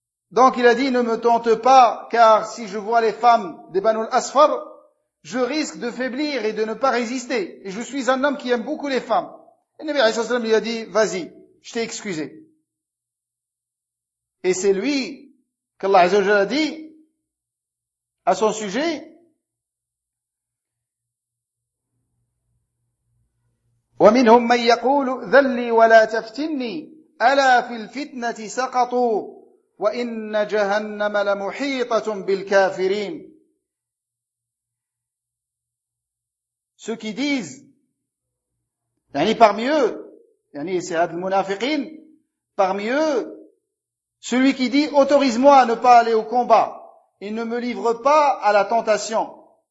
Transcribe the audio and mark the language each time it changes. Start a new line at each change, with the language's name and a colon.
French: Donc il a dit, ne me tente pas, car si je vois les femmes des Banu al-Asfar, je risque de faiblir et de ne pas résister. Et je suis un homme qui aime beaucoup les femmes. Et le Nabi alayhi salam lui a dit, vas-y, je t'ai excusé. Et c'est lui qu'Allah azza wa jalla a dit à son sujet,
Arabic: ومنهم من يقول ذلني ولا تفتني ألا في الفتنة سقطوا وإن جهنم لمحيطة بالكافرين.
French: Ceux qui disent, يعني parmi eux, يعني c'est les munafiqin, parmi eux, celui qui dit autorise-moi à ne pas aller au combat et ne me livre pas à la tentation.